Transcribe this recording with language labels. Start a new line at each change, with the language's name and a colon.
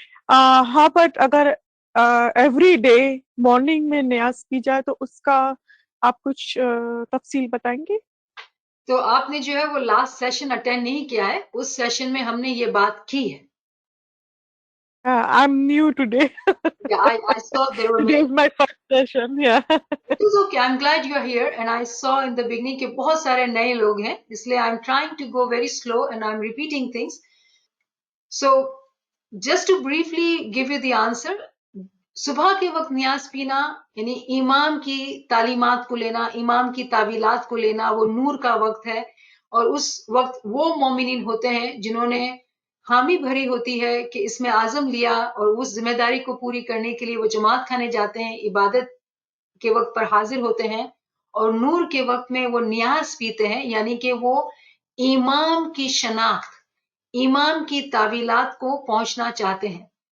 Hindi: हाँ, बट अगर
English: every day morning
Hindi: में नियाज की जाए तो उसका आप कुछ तफसील बताएंगे? तो आपने जो है वो लास्ट सेशन अटेंड नहीं किया है, उस सेशन में हमने ये बात की है।
English: I'm new today. Yeah, I saw there were Today many. is my first session, yeah. It is okay. I'm glad you are here, and I saw in the beginning
Hindi: कि बहुत सारे नए लोग हैं, इसलिए
English: I'm trying to go very slow and I'm repeating things. So just to briefly give you the answer,
Hindi: सुबह के वक्त नियाज पीना यानी इमाम की तालीमात को लेना, इमाम की तावीलात को लेना, वो नूर का वक्त है। और उस वक्त वो मोमिनीन होते हैं जिन्होंने हामी भरी होती है कि इसमें आज़म लिया और उस जिम्मेदारी को पूरी करने के लिए वो जमात खाने जाते हैं, इबादत के वक्त पर हाजिर होते हैं, और नूर के वक्त में वो नियाज पीते हैं, यानी कि वो इमाम की शनाख्त, इमाम की तावीलात को पहुंचना चाहते हैं।